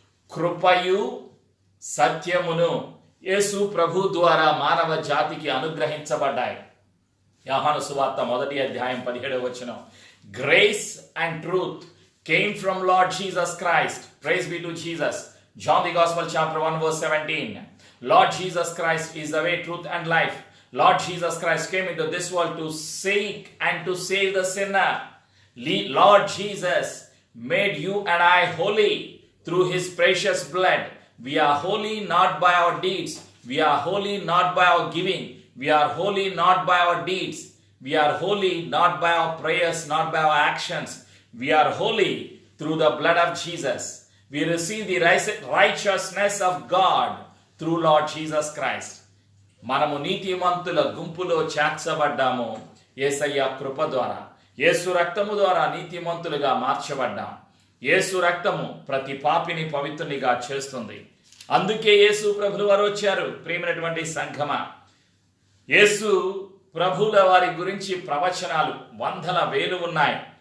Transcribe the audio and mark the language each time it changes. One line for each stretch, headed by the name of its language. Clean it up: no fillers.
Telugu: కృపయు సత్యమును యేసు ప్రభు ద్వారా మానవ జాతికి అనుగ్రహించబడ్డాయి. యోహాను సువార్త 1వ అధ్యాయం 17వ వచనం,
English: Grace and truth came from Lord Jesus Christ. Praise be to Jesus. John the Gospel chapter 1 verse 17. Lord Jesus Christ is the way, truth and life. Lord Jesus Christ came into this world to seek and to save the sinner. Lord Jesus made you and I holy through his precious blood. We are holy not by our deeds. We are holy not by our giving. We are holy not by our deeds. We are holy not by our prayers, not by our actions. We are holy through the blood of Jesus. We receive the righteousness of God through Lord Jesus Christ.
Telugu: మనము నీతిమంతుల గుంపులో చేర్చబడ్డాము యేసయ్య కృప ద్వారా. యేసు రక్తము ద్వారా నీతిమంతులుగా మార్చబడ్డాం. యేసు రక్తము ప్రతి పాపిని పవిత్రునిగా చేస్తుంది. అందుకే యేసు ప్రభులు వారు వచ్చారు. ప్రియమైనటువంటి సంఘమ, యేసు ప్రభుల వారి గురించి ప్రవచనాలు వందల వేలు ఉన్నాయి.